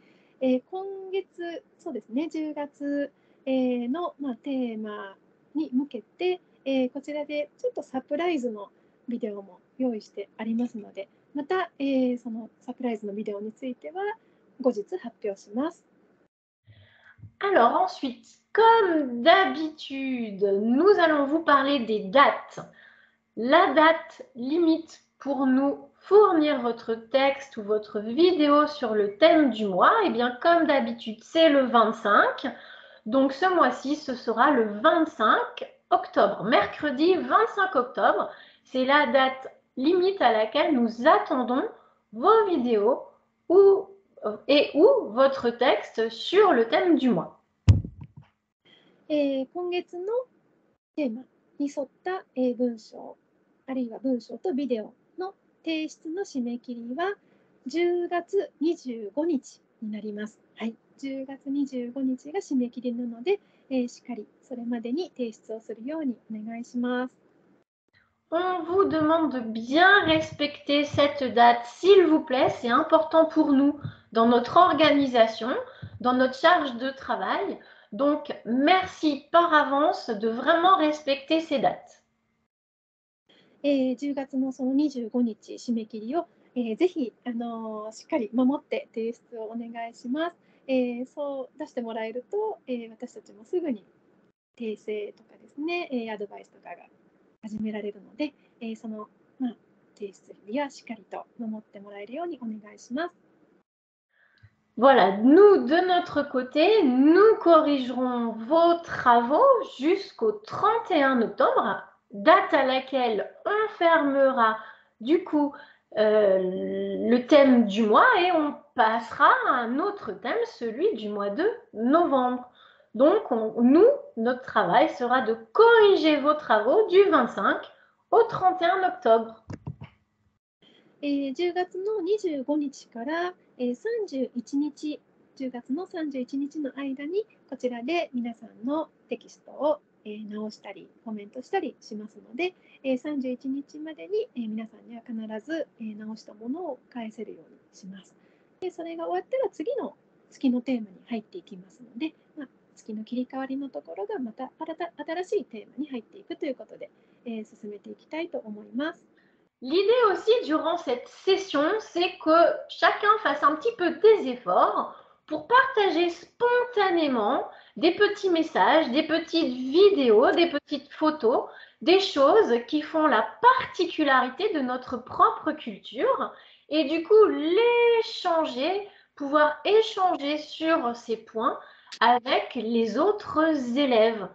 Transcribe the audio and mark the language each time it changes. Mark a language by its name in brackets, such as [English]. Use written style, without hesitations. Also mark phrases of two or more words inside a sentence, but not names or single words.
[Japanese] 今月、そうですね、10月の、テーマに向けて、こちらでちょっとサプライズのビデオも用意してありますので、また、そのサプライズのビデオについては後日発表します。 [French] Alors ensuite, comme d'habitude, nous allons vous parler des dates. La date limite pour nous fournir votre texte ou votre vidéo sur le thème du mois, et bien comme d'habitude, c'est le 25. Donc ce mois-ci, ce sera le 25 octobre. Mercredi 25 octobre, c'est la date limite à laquelle nous attendons vos vidéos et ou votre texte sur le thème du mois. [Japanese] 今月のテーマに沿った、文章あるいは文章とビデオの提出の締め切りは10月25日になります。はい、10月25日が締め切りなので、しっかりそれまでに提出をするようにお願いします。 [French] On vous demande de bien respecter cette date, s'il vous plaît. C'est important pour nous dans notre organisation, dans notre charge de travail. Donc, merci par avance de vraiment respecter ces dates. [Japanese] 10 月のその25日締め切りを、ぜひ、しっかり守って提出をお願いします。そう出してもらえると、私たちもすぐに訂正とかですね、アドバイスとかが始められるので、その、提出日はしっかりと守ってもらえるようにお願いします。 [French] Voilà, nous, de notre côté, nous corrigerons vos travaux jusqu'au 31 octobre, date à laquelle on fermera du coup le thème du mois et on passera à un autre thème, celui du mois de novembre. Donc, nous, notre travail sera de corriger vos travaux du 25 au 31 octobre. [Japanese] 10 月の25日から、31日、10月の31日の間にこちらで皆さんのテキストを、直したりコメントしたりしますので、31日までに、皆さんには必ず、直したものを返せるようにします。でそれが終わったら次の月のテーマに入っていきますので、月の切り替わりのところがまた新しいテーマに入っていくということで、進めていきたいと思います。 [French] L'idée aussi durant cette session, c'est que chacun fasse un petit peu des efforts pour partager spontanément des petits messages, des petites vidéos, des petites photos, des choses qui font la particularité de notre propre culture et du coup l'échanger, pouvoir échanger sur ces points avec les autres élèves.